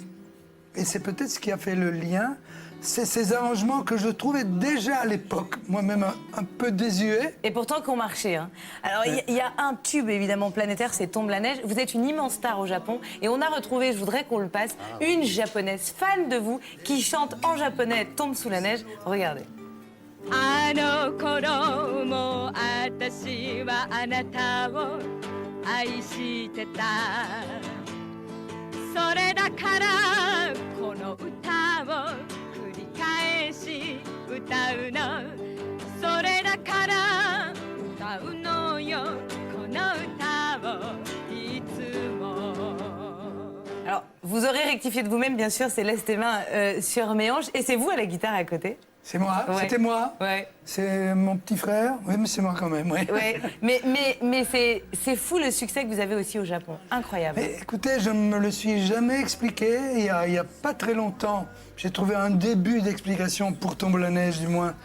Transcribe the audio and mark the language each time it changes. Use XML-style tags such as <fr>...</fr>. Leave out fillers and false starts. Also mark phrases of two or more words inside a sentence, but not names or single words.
<fr>Et c'est peut-être ce qui a fait le lien. C'est ces arrangements que je trouvais déjà à l'époque, moi-même un peu désuets. Et pourtant qu'on marchait. Hein. Alors, il y a un tube évidemment planétaire, c'est Tombe la neige. Vous êtes une immense star au Japon. Et on a retrouvé, je voudrais qu'on le passe, une japonaise fan de vous qui chante en japonais Tombe sous la neige. Regardez.</fr> <ja>あの頃も私はあなたを愛してたそれだからこの歌を繰り返し歌うのそれだから歌うのよこの歌をいつも</ja> <fr>Alors, vous aurez rectifié de vous-même, bien sûr, c'est laisse tes mains sur mes hanches. Et c'est vous à la guitare à côté. C'est moi, Ouais. c'était moi. Ouais. C'est mon petit frère. Oui, mais c'est moi quand même. Ouais. Ouais. Mais c'est fou le succès que vous avez aussi au Japon. Incroyable. Mais écoutez, je ne me le suis jamais expliqué. Il y a pas très longtemps, j'ai trouvé un début d'explication pour Tombe la neige, du moins.</fr>